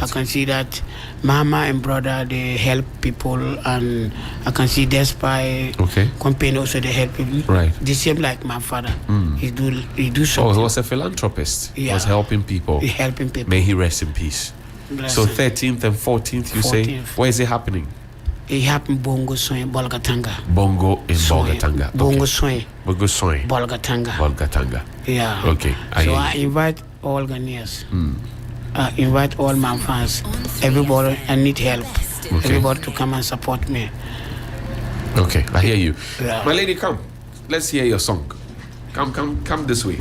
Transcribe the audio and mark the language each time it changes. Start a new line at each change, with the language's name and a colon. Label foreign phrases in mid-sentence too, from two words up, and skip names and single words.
English: I can see that mama and brother they help people, and I can see Despite company also they help people. Right. The same like my father. He do Oh, something. he was a philanthropist. He Yeah. was helping people. He helping people. May he rest in peace. Bless So him. 13th and 14th, you say? 14th. Where is it happening? It happened Bongo Soin Bolgatanga. Bongo in Soin. Bolgatanga. Bongo Soin Bongo Soin. Bolgatanga. Bolgatanga. Yeah. Okay. So I invite all Ghanaians. I invite all my fans. Everybody, I need help. Everybody to come and support me. Okay, I hear you. Yeah. My lady, come. Let's hear your song. Come this way.